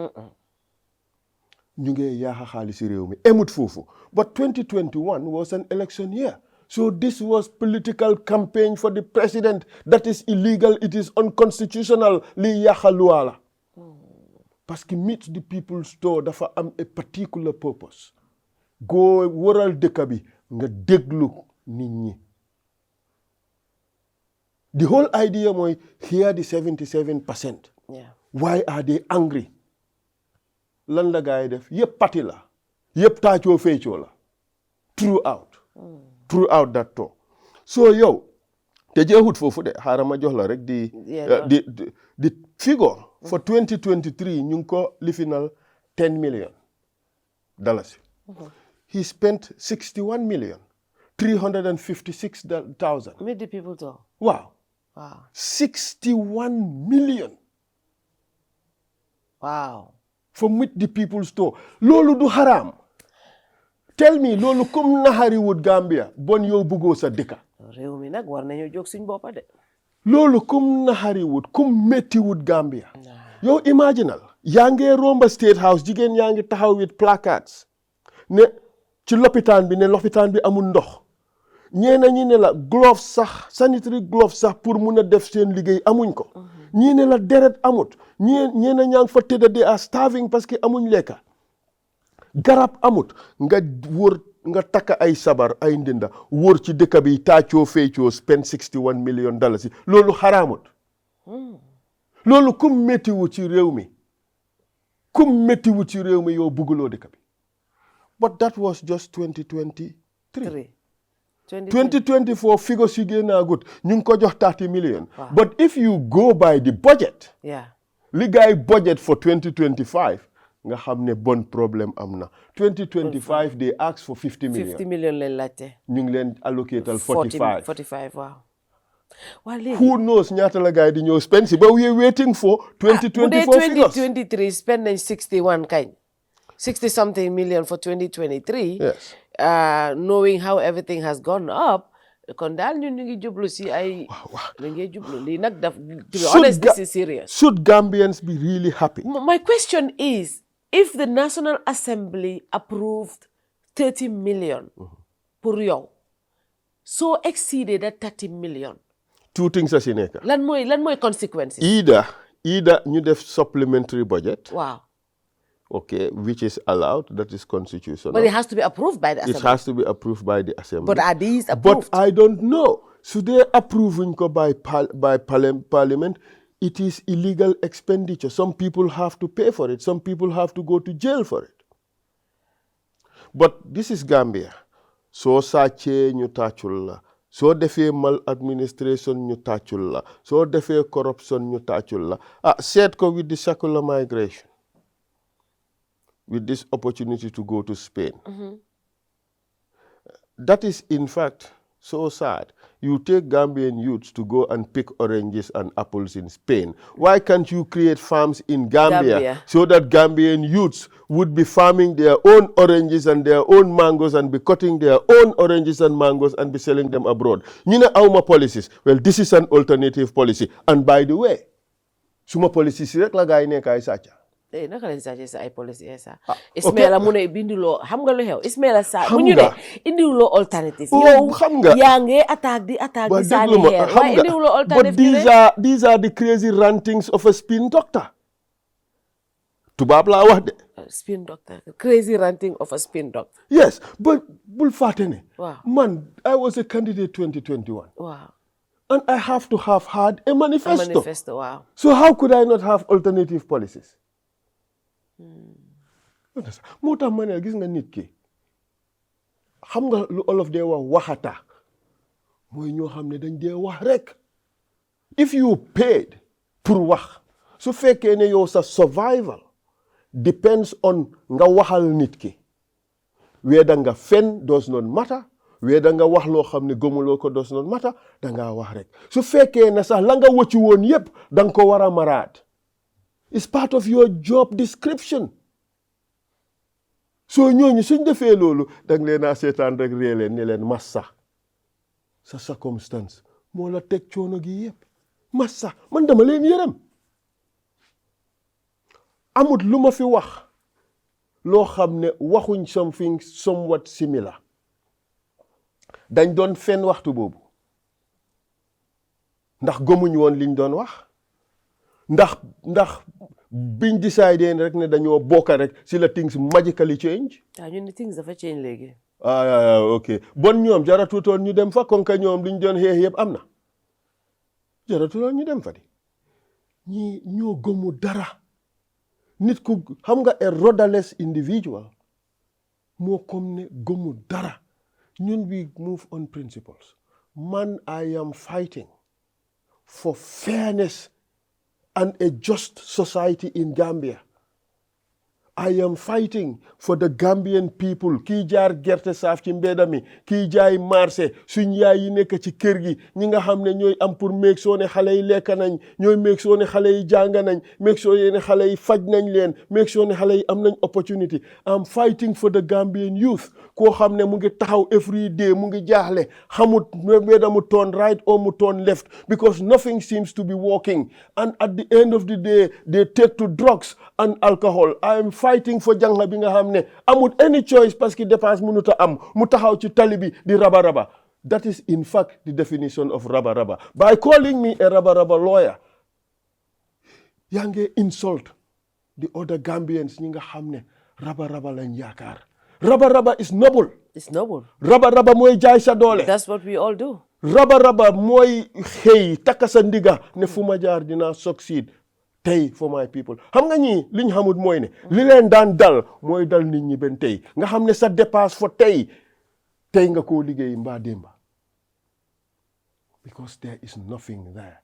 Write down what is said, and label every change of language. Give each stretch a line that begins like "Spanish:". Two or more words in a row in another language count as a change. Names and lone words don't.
Wolof: ñu ngi yaaxa xaalis réew mi emut foofu
English: but 2021 was an election year so this was political campaign for the president that is illegal it is unconstitutional
Wolof: li yaaxa luwa la
French: parce que
English: meet the people store
Wolof: dafa am
English: a particular purpose
Wolof: go waral dëkk bi nga déglu nit ñi
English: the whole idea mooy here the 77%. Why are they angry?
Wolof: Lan la gaay def yëpp pati la yëpp taacoo feecoo la
English: throughout that talk
Wolof: so yow te jeexut foofu de xaaral ma jox la rek di
English: figure for 2023
Wolof: ñu ngi ko lifinal $10 million.
English: He spent $61,356,000. Meet the people talk. Wow. 61 million. Wow.
Wolof: For Meet the People store loolu du haram
English: tell me
Wolof: loolu comme naxari wut Gambia bon yow bëggoo sa dëkka réew mi nag war nañu jóg suñ boppa de loolu comme naxari wut comme metti wut Gambia yow imaginal yaa ngi romba State House jigéen yaa ngi taxaw
English: with placards
Wolof: ne ci lopitaan bi amul ndox ñeena ñi ne la gloves sax
English: sanitary gloves
Wolof: sax pour mun a def seen liggéey amuñ ko ñii ne la deret amut ñeena ñaa ngi fa tëdda
English: they are starving
French: parce que
Wolof: amuñ lekka garab amut nga wër nga takka ay sabar ay ndinda wër ci dëkk bi taacoo feecoo spend $61 million loolu xaraamut loolu kum méttiwu ci réew mi yow bugguloo dëkk bi
English: but that was just 2023 2024 figures
Wolof: yi génnaa gut ñu ngi ko jox $30 million.
English: But if you go by the budget,
Wolof: li gaay
English: budget for 2025
Wolof: nga xam ne bon problème am na 2025
English: they ask for $50 million.
Wolof: $50 million leen laajte. ñu ngi leen allocatal 45 waaw. Waa léegi
English: who knows
Wolof: ñaata la gaay di ñëw
English: spend si but we are waiting for 2024 figures.
Wolof: 2023 spend nañ 61 kañ
English: 60 something million for 2023. Yes. Knowing how everything has gone up,
Wolof: kon daal ñun ñu ngi jublu si ay ñu ngi jublu lii nag daf
English: to be honest this is serious. Should Gambians be really happy? My question is if the National Assembly approved 30 million pour yow so exceeded that 30 million. Two things as in nekk.
Wolof: Lan mooy consequences. Either ñu def
English: supplementary budget. Wow. Okay, which is allowed, that is constitutional. But it has to be approved by the Assembly. It has to be approved by the Assembly. But are these approved? But I don't know. Should they approve by Parliament? it is illegal expenditure. Some people have to pay for it. Some people have to go to jail for it. But this is Gambia. So
Wolof: sàccee ñu tàccul la. So defee maladministration ñu tàccul la. So defee corruption ñu tàccul la. Seet ko
English: with the secular migration. With this opportunity to go to Spain. That is, in fact, so sad. You take Gambian youths to go and pick oranges and apples in Spain. Why can't you create farms in Gambia so that Gambian youths would be farming their own oranges and their own mangoes and be cutting their own oranges and mangoes and be selling them abroad? You know our policies. Well, this is an alternative policy. And by the way,
Wolof: suma policies rek la gaay nekk ay sàcca. Naka lañ sàccee sa ay policy Essa. Ismaila mu ne binduloo xam nga lu xew Ismaila sa bu ñu ne indiwuloo alternative. Yow xam nga yaa ngi attaque di saani xeer waaye indiwuloo alternative.
English: But these are the crazy rantings of a spin doctor.
Wolof: Tubaab laa wax de.
English: Spin doctor, crazy ranting of a spin doctor. Yes, but
Wolof: bul fàtte ne.
English: Wow. Man, I was a candidate 2021. Wow. And I have to have had a manifesto. A manifesto, wow. So how could I not have alternative policies?
Wolof: Moo tax ma ne gis nga nit ki xam nga lu olof dee wax waxata mooy ñoo xam ne dañ dee wax rek.
English: If you paid
Wolof: pour wax su fekkee ne yow sa
English: survival depends on
Wolof: nga waxal nit ki whether nga fen
English: does not matter,
Wolof: whether nga wax loo xam ne gëmuloo ko
English: does not matter,
Wolof: dangaa wax rek. Su fekkee ne sax la nga wëcci woon yépp danga ko war a maraat.
English: It's part of your job description.
Wolof: So ñooñu suñ defee loolu dang leen a seetaan rek ree leen ne leen massa sa circumstance moo la teg coono gi yépp massa man dama leen yërëm. Amut lu ma fi wax loo xam ne waxuñ
English: something somewhat similar.
Wolof: Dañ doon fen waxtu boobu ndax gëmuñ woon liñ doon wax ndax biñ décidé rek ne dañoo bokka rek si la
English: things magically change.
Wolof: Ñun ni things dafa change léegi. Ok bon ñoom jaratutoon ñu dem fa kon ka ñoom liñ doon xeex yëpp am na jaratutoon ñu dem fa di ñi ñoo gëmu dara. Nit ku xam nga
English: a rudderless individual
Wolof: moo comme ne gëmu dara.
English: Ñun we move on principles. Man, I am fighting for fairness and a just society in Gambia. I am fighting for the Gambian people.
Wolof: Kii jaar gerte saaf ci mbedda mi kii jaay marché suñ yaay yi nekk ci kër gi ñi nga xam ne ñooy am pour
English: make sure
Wolof: ne xale yi lekk nañ ñooy
English: make sure
Wolof: ne xale yi jàng nañ
English: make sure
Wolof: ne xale yi faj nañ leen
English: make sure
Wolof: ne xale yi am nañ opportunity.
English: I'm fighting for the Gambian youth
Wolof: koo xam ne mu ngi taxaw
English: every day
Wolof: mu ngi jaaxle xamut
English: whether mu turn right or mu turn left because nothing seems to be working and at the end of the day they take to drugs and alcohol. I am fighting for
Wolof: jangla bi nga xam ne amut
English: any choice
French: parce que
Wolof: dépense mënut a am mu taxaw ci tali bi di raba.
English: That is in fact the definition of raba. By calling me a raba lawyer
Wolof: yaa ngi
English: insult the other Gambians
Wolof: ñi nga xam ne raba lañ yaakaar.
English: Raba is noble. It's noble.
Wolof: Raba mooy jaay sa doole.
English: That's what we all do.
Wolof: Raba mooy xëy takka sa ndiga ne fu ma jaar dinaa succeed tey
English: for my people.
Wolof: Xam nga ñii liñ xamut mooy ne li leen daan dal mooy dal nit ñi ben tey nga xam ne sa dépasse fa tey nga koo liggéey mbaa démba.
English: Because there is nothing there.